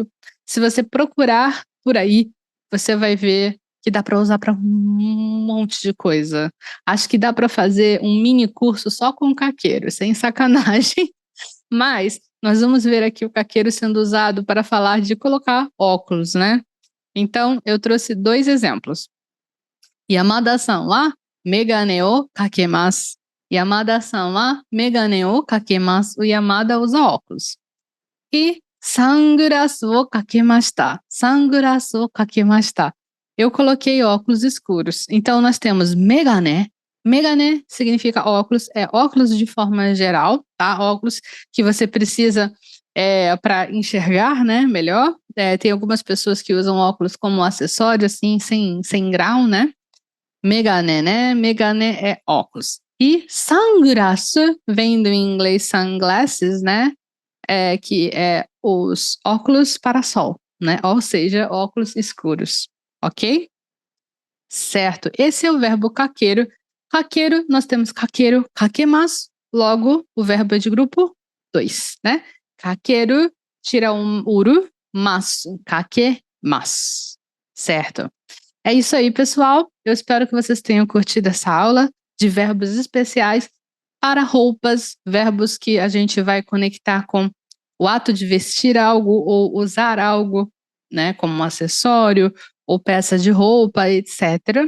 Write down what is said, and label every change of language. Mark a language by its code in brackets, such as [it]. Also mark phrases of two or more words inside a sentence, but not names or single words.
[pt] Se você procurar por aí, você vai ver que dá para usar para um monte de coisa. Acho que dá para fazer um mini curso só com caqueiro, sem sacanagem. Mas nós vamos ver aqui o caqueiro sendo usado para falar de colocar óculos, né? Então, eu trouxe 2 exemplos. [ja] 山田さんはめがねをかけます. 山田さんはめがねをかけます. [pt] O Yamada usa óculos. [ja] E サングラスをかけました. サングラスをかけました. [pt] Eu coloquei óculos escuros. Então, nós temos megane. Megane significa óculos. É óculos de forma geral, tá? Óculos que você precisa para enxergar, né? Melhor. Tem algumas pessoas que usam óculos como acessório, assim, sem grau, né? Megane, né? Megane é óculos. E sunglass vem do inglês sunglasses, né? que é os óculos para sol, né? Ou seja, óculos escuros, ok? Certo. Esse é o verbo kakeru. Kakeru, nós temos [ja] かける、かけます. [pt] Logo, o verbo é de grupo 2, né? Kakeru, tira um uru, [ja] ます、かけます. [pt] Certo. É isso aí, pessoal. Eu espero que vocês tenham curtido essa aula de verbos especiais para roupas, verbos que a gente vai conectar com o ato de vestir algo ou usar algo, né, como um acessório ou peça de roupa, etc.